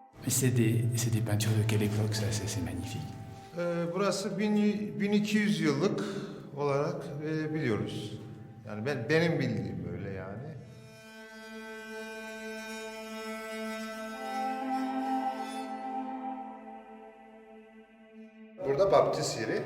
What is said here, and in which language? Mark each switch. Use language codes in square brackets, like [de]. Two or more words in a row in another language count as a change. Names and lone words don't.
[fr] C'est des peintures de quelle époque ça? C'est magnifique. [tr] Burası 1200 yıllık olarak biliyoruz. Yani benim bildiğim böyle yani. Burada baptist yeri.